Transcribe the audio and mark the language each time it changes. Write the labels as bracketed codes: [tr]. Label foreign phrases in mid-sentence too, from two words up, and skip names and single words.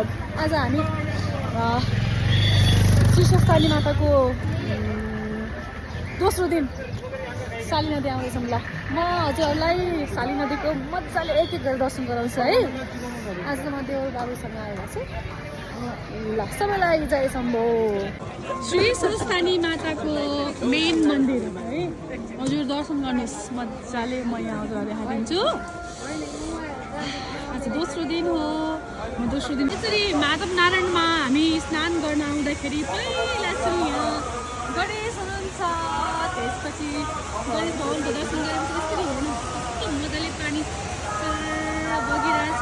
[ne] आज हामी श्रीशक्ति माताको दोस्रो दिन साली नदी आउँदैछौँ। ल म हजुरहरूलाई साली नदीको मजाले एक एक गरेर दर्शन गराउँछु है। आज म देवर बाबुसँग आएर छु। ल सबैलाई जय शम्भो। श्री सरस्वती माताको मेन मन्दिर है, हजुर दर्शन गर्नुहोस् मजाले। म यहाँ हजुरहरूलाई देखाइदिन्छु। आज दोस्रो दिन हो। दोस्रो दिन यसरी माधव नारायणमा हामी स्नान गर्न आउँदाखेरि पहिला चाहिँ यहाँ गणेश हुनुहुन्छ, त्यसपछि गणेश भवनको दर्शन गरेपछि यसरी हेर्नु कस्तो मजाले पानी बगिरहेछ।